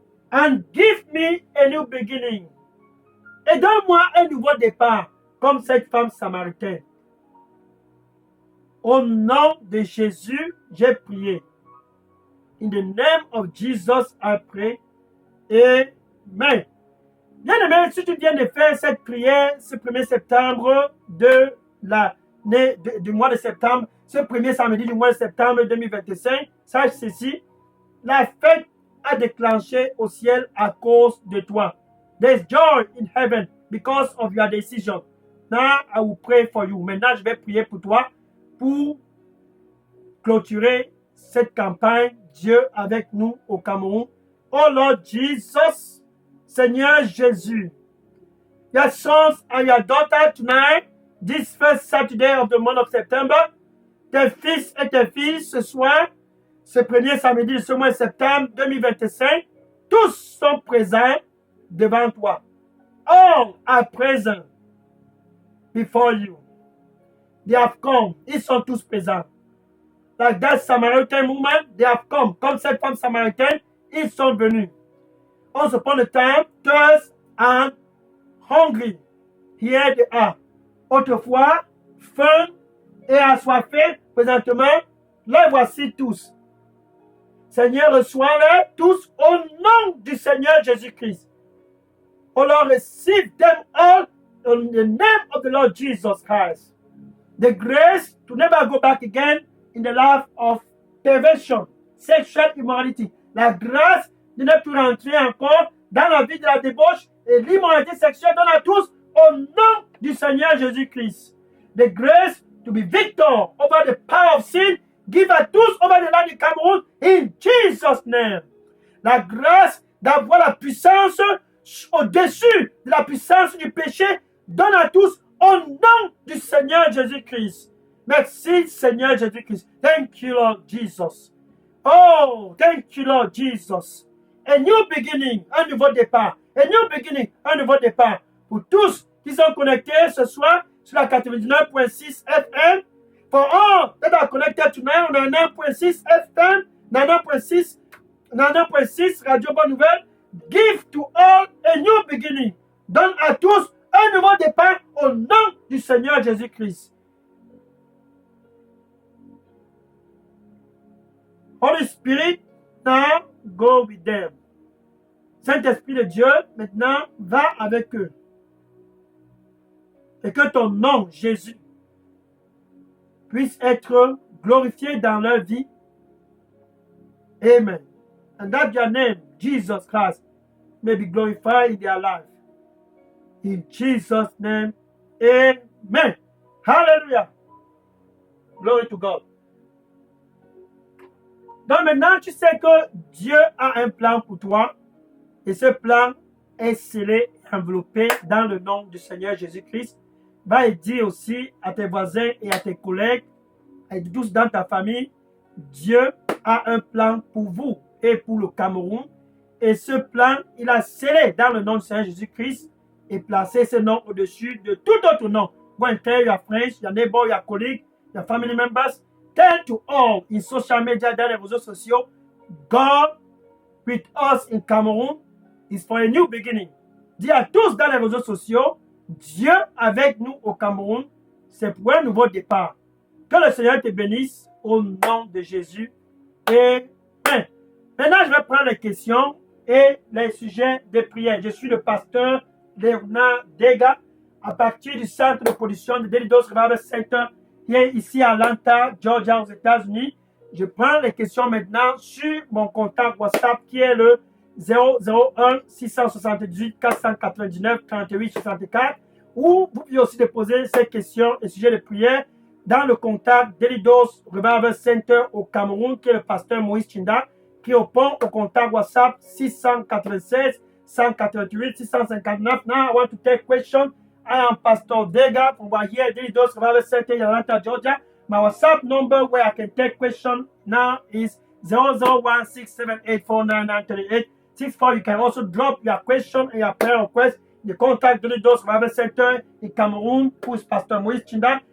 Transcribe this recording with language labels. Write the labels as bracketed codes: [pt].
[en] And give me a new beginning. [fr] Et donne-moi un nouveau départ, comme cette femme samaritaine. Au nom de Jésus, j'ai prié. [en] In the name of Jesus, I pray. Amen. [fr] Bien-aimé, si tu viens de faire cette prière ce 1er septembre du mois de septembre, ce premier samedi du mois de septembre 2025, sache ceci, la fête a déclenché au ciel à cause de toi. [en] There's joy in heaven because of your decision. Now I will pray for you. [fr] Maintenant, je vais prier pour toi pour clôturer cette campagne Dieu avec nous au Cameroun. [en] Oh Lord Jesus, Seigneur Jésus, your sons and your daughter tonight, this first Saturday of the month of September, [fr] tes fils et tes filles ce soir, ce premier samedi de ce mois de septembre 2025, tous sont présents devant toi. [en] All are present before you. They have come. [fr] Ils sont tous présents. [en] Like that Samaritan woman, they have come. [fr] Comme cette femme samaritaine, ils sont venus. On se prend le temps, [en] thirst and hungry. Here they are. [fr] Autrefois, faim et assoiffés, présentement, les voici tous. Seigneur, reçois-les tous au nom du Seigneur Jésus-Christ. [en] Oh Lord, receive them all in the name of the Lord Jesus Christ. The grace to never go back again in the life of perversion, sexual immorality. [fr] La grâce de ne plus rentrer encore dans la vie de la débauche et l'immoralité sexuelle. Donne à tous au nom du Seigneur Jésus-Christ. [en] The grace to be victor over the power of sin. Give [fr] à tous [en] over the land du Cameroun in Jesus' name. [fr] La grâce d'avoir la puissance au-dessus de la puissance du péché. Donne à tous au nom du Seigneur Jésus-Christ. Merci Seigneur Jésus-Christ. [en] Thank you Lord Jesus. Oh, thank you Lord Jesus. A new beginning, [fr] un nouveau départ. [en] A new beginning, [fr] un nouveau départ. Pour tous qui sont connectés ce soir sur la 99.6 FM. [en] For all that are connected tonight on 99.6 FM, 99.6 Radio Bonne Nouvelle. Give to all a new beginning. [fr] Donne à tous un nouveau départ au nom du Seigneur Jésus-Christ. [en] Holy Spirit, now go with them. [fr] Saint-Esprit de Dieu, maintenant, va avec eux. Et que ton nom, Jésus, puisse être glorifié dans leur vie. Amen. [en] And that your name, Jesus Christ, may be glorified in their life. In Jesus' name, amen. Hallelujah. Glory to God. [fr] Donc maintenant, tu sais que Dieu a un plan pour toi. Et ce plan est scellé, enveloppé dans le nom du Seigneur Jésus-Christ. Va et dire aussi à tes voisins et à tes collègues, et tous dans ta famille, Dieu a un plan pour vous et pour le Cameroun. Et ce plan, il a scellé dans le nom du Seigneur Jésus-Christ et placé ce nom au-dessus de tout autre nom. [en] Go and tell your friends, your neighbor, your colleague, your family members. Tell to all in social media, [fr] dans les réseaux sociaux, [en] God with us in Cameroon is for a new beginning. [fr] Dis à tous dans les réseaux sociaux, Dieu avec nous au Cameroun, c'est pour un nouveau départ. Que le Seigneur te bénisse au nom de Jésus. Amen. Maintenant, je vais prendre les questions et les sujets de prière. Je suis le pasteur Léonard Dega à partir du centre de production de Daily Dose Revival Center qui est ici à Atlanta, Georgia, aux États-Unis. Je prends les questions maintenant sur mon contact WhatsApp qui est le 001 678 499 38 64 ou vous pouvez aussi déposer ces questions et sujets de prière dans le contact Daily Dose Revival Center au Cameroun qui est le pasteur Moïse Chinda qui répond au contact WhatsApp 696 188 659. [en] Now I want to take questions. I am Pastor Dega from here, Daily Dose Revival Center in Atlanta, Georgia. My WhatsApp number where I can take questions now is 0016784993864. You can also drop your question and your prayer request in the contact Daily Dose Revival Center in Cameroon, who is Pastor Moïse Chinda.